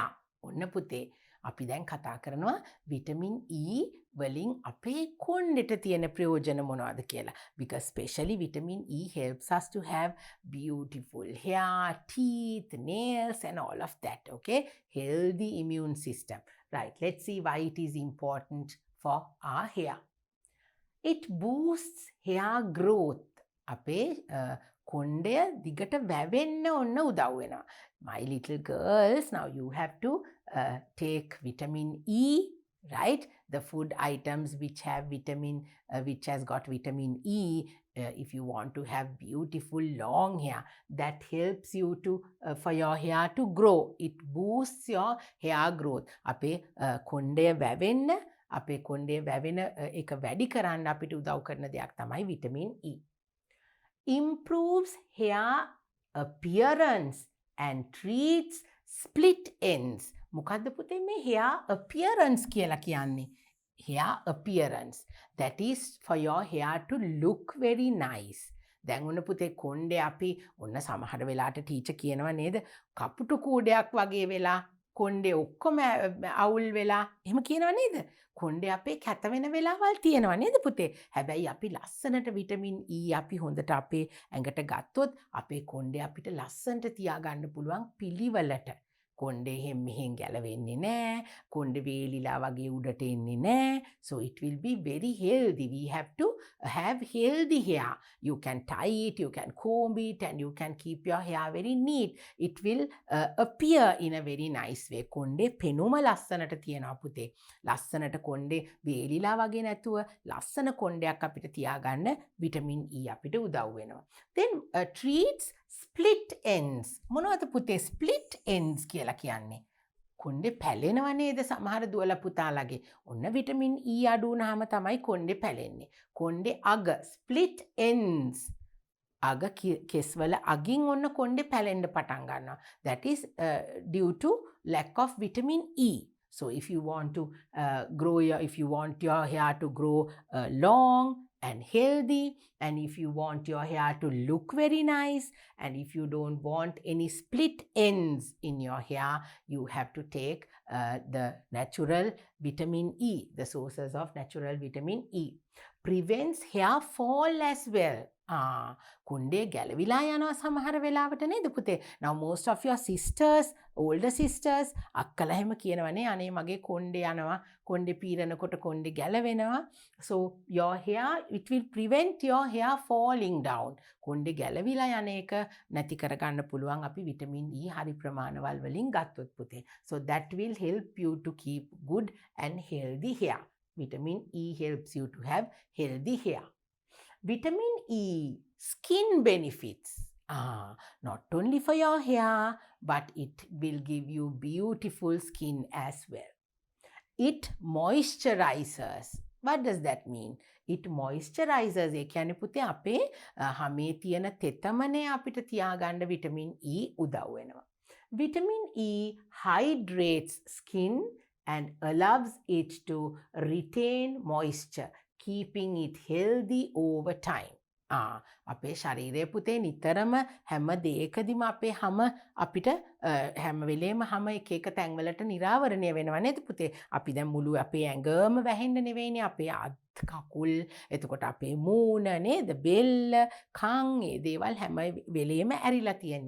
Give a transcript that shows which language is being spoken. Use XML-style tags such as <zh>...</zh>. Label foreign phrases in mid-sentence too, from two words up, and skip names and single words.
<si>ඔන්න පුතේ අපි දැන් කතා කරනවා vitamin E වලින් අපේ කොණ්ඩෙට තියෙන ප්‍රයෝජන මොනවද කියලා.</si> <en>Because especially vitamin E helps us to have beautiful hair, teeth, nails and all of that. Okay, healthy immune system. Right, let's see why it is important for our hair. It boosts hair growth.</en> <si>අපේ කොණ්ඩය දිගට වැවෙන්න ඔන්න උදව් වෙනවා.</si> <en>My little girls, now you have to take vitamin E, right? The food items which have which has got vitamin E, if you want to have beautiful long hair, that helps you to for your hair to grow. It boosts your hair growth.</en> <si>අපේ කොණ්ඩය වැවෙන්න, අපේ කොණ්ඩය වැවෙන එක වැඩි කරන්න අපිට උදව් කරන දෙයක් තමයි vitamin E.</si> <en>Improves hair appearance and treats split ends.</en> <si>මොකද්ද පුතේ මේ</si> <en>hair appearance</en> <si>කියලා කියන්නේ?</si> <en>Hair appearance. That is for your hair to look very nice.</en> <si>දැන් ඔන්න පුතේ කොණ්ඩේ අපි ඔන්න සමහර වෙලාවට ටීචර් කියනවා නේද? කපුටු කූඩයක් වගේ වෙලා කොණ්ඩේ ඔක්කොම අවුල් වෙලා එහෙම කියනවා නේද? කොණ්ඩේ අපේ කැත වෙන වෙලාවල් තියෙනවා නේද පුතේ? හැබැයි අපි ලස්සනට විටමින් E අපි හොඳට අපේ ඇඟට ගත්තොත් අපේ කොණ්ඩේ අපිට ලස්සනට තියාගන්න පුළුවන් පිළිවෙලට. කොණ්ඩේ එහෙම මෙහෙන් ගැලවෙන්නේ නැහැ. කොණ්ඩේ වේලිලා වගේ උඩට එන්නේ නැහැ.</si> <en>So it will be very healthy. We have to have healthy hair. You can tie it, you can comb it and you can keep your hair very neat. It will appear in a very nice way.</en> <si>කොණ්ඩේ පෙනුම ලස්සනට තියනවා පුතේ. ලස්සනට කොණ්ඩේ වේලිලා වගේ නැතුව ලස්සන කොණ්ඩයක් අපිට තියාගන්න විටමින් E අපිට උදව් වෙනවා.</si> <en>Then treats split ends.</en> <si>මොනවද පුතේ</si> <en>split ends</en> <si>කියලා කියන්නේ? කොණ්ඩේ පැලෙනවා නේද සමහර දුවලා පුතාලගේ. ඔන්න විටමින් E අඩු වුනහම තමයි කොණ්ඩේ පැලෙන්නේ. කොණ්ඩේ අග</si> <en>split ends.</en> <si>අග කෙස්වල අගින් ඔන්න කොණ්ඩේ පැලෙන්න පටන් ගන්නවා.</si> <en>That is due to lack of vitamin E. So if you want to if you want your hair to grow long and healthy, and if you want your hair to look very nice, and if you don't want any split ends in your hair, you have to take the natural vitamin E, the sources of natural vitamin E. Prevents hair fall as well.</en> <si>කුණ්ඩේ ගැලවිලා යනවා සමහර වෙලාවට නේද පුතේ.</si> <en>Now most of your sisters, older sisters,</en> <si>අක්කලා එහෙම කියනවනේ අනේ මගේ කොණ්ඩේ යනවා, කොණ්ඩේ පීරනකොට කොණ්ඩේ ගැලවෙනවා.</si> <en>So your hair, it will prevent your hair falling down. කොණ්ඩේ ගැලවිලා යන එක නැති කරගන්න පුළුවන් අපි විටමින් E හරි ප්‍රමාණවල් වලින් ගත්තොත් පුතේ. So that will help you to keep good and healthy hair. Vitamin E helps you to have healthy hair. Vitamin E skin benefits. Not only for your hair, but it will give you beautiful skin as well. It moisturizes. What does that mean? It moisturizes.</en> <si>ඒ කියන්නේ පුතේ අපේ හැමේ තියෙන තෙතමනේ අපිට තියාගන්න vitamin E උදව් වෙනවා.</si> <en>Vitamin E hydrates skin and allows it to retain moisture, keeping it healthy over time.</en> <si>අපේ ශරීරය පුතේ නිතරම හැම දෙයකදීම අපේ හැම අපිට හැම වෙලේම හැම එක එක තැන්වලට නිරාවරණය වෙනවා නේද පුතේ. අපි දැන් මුළු අපේ ඇඟම වැහෙන්න නෙවෙයිනේ අපේ අත් කකුල් එතකොට අපේ මූණ නේද බෙල්ල කන් ඒ දේවල් හැම වෙලේම ඇරිලා තියෙන්නේ.</si>